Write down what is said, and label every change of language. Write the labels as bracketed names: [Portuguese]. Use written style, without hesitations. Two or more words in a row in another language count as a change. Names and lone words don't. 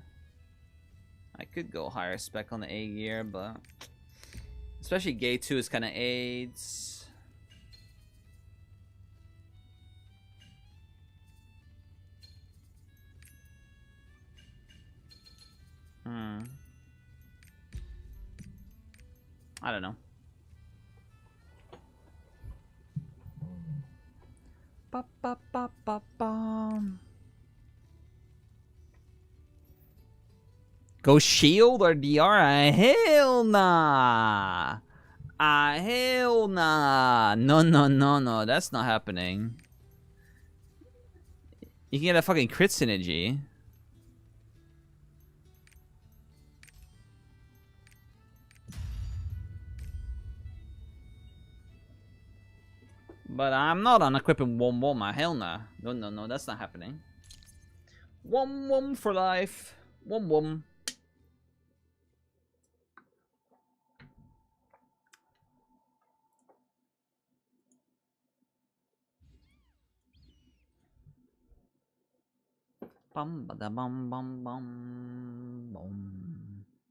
[English] I could go higher spec on the A-gear, but especially Gate 2 is kind of AIDS. I don't know. Ba ba ba ba bum. Go shield or DR? Hell nah. Hell nah. No, no, no, no. That's not happening. You can get a fucking crit synergy. But I'm not unequipping Wom Wom. Hell nah. No, no, no. That's not happening. Wom Wom for life. Wom Wom. Bum ba da bum bum bum bum.